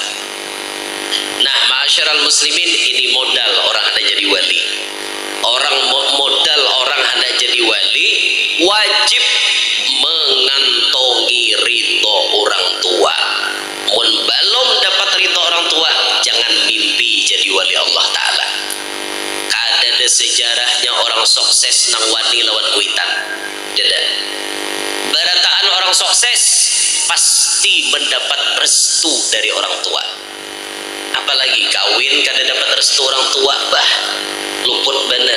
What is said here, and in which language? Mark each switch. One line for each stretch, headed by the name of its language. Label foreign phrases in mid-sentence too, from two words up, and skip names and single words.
Indonesian: Nah,
Arabic: ma'asyiral muslimin,
Indonesian: ini modal orang ada jadi wali. Modal orang ada jadi wali wajib mengantongi ridho orang tua. Mun belum dapat ridho orang tua, jangan mimpi jadi wali Allah Ta'ala.
Banjar: Ada sejarahnya orang sukses nang wani lawan kuitan. Dada.
Indonesian: Barataan orang sukses pasti mendapat restu dari orang tua. Apalagi kawin kada dapat restu orang tua,
Banjar: bah luput bener.